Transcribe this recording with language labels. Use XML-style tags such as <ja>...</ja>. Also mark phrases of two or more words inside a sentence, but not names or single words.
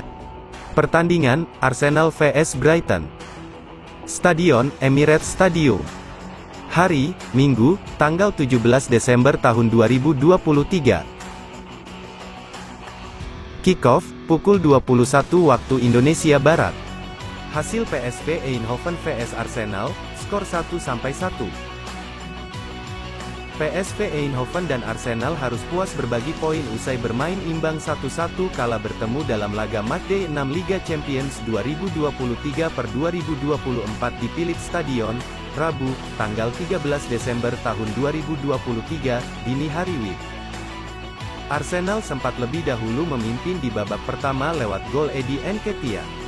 <id>Pertandingan, Arsenal vs Brighton. Stadion, Emirates Stadium. Hari, Minggu, tanggal 17 Desember tahun 2023. Kick-off, pukul 21 waktu Indonesia Barat. Hasil PSV Eindhoven vs Arsenal, skor 1-1. PSV Eindhoven dan Arsenal harus puas berbagi poin usai bermain imbang 1-1 kala bertemu dalam laga matchday 6 Liga Champions 2023/2024 di Philips Stadion, Rabu, tanggal 13 Desember tahun 2023, dini hari WIB. Arsenal sempat lebih dahulu memimpin di babak pertama lewat gol Eddie Nketiah.</id>